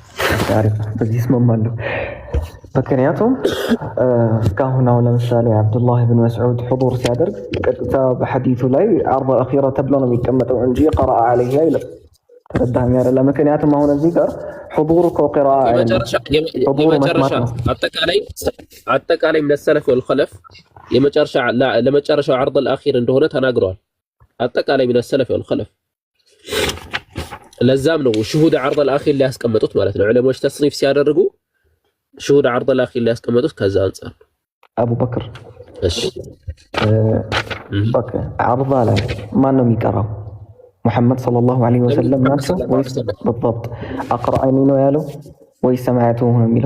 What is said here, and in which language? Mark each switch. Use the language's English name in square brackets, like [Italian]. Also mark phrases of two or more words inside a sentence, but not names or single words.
[Amharic] ታሪክ በዚህ ስመማለሁ። ምክንያቱም እስካሁን አሁን ለምሳሌ አብዱላህ ብን መስዑድ ሑዱር ሲያደርግ ቀጥታ በሐዲሱ ላይ [Arabic] عرض الأخير [Amharic] ተብሎ ነው የሚቀመጠው እንጂ [Arabic] قرأ عليه [Amharic] አይልም። ተረዳኸኝ አይደለ? ምክንያቱም አሁን እዚህ ጋር ሑዱር እኮ ቂራአ አጠቃላይ [Arabic] من السلف والخلف [Amharic] ለመጨረሻው [Arabic] عرض الأخير [Amharic] እንደሆነ ተናግረዋል። አጠቃላይ [Arabic] من السلف والخلف [Amharic] ለዛም ነው [Arabic] شهود عرض الأخير [Amharic] ላይ ያስቀመጡት ማለት ነው። ዑለሞች ተስኒፍ ሲያደርጉ [Arabic] شهود عرض الأخير [Amharic] ላይ ያስቀመጡት ከዛ አንፃር ነው። አቡበክር እሺ በቃ ዐርድ ላይ ማን ነው የሚቀራው? ሙሐመድ [Arabic] صلى الله عليه وسلم [Amharic] ናቸው ወይስ بالضبط አቅራአኒ ነው ያለው ወይስ ሰማዕቱሁ ነው የሚለው?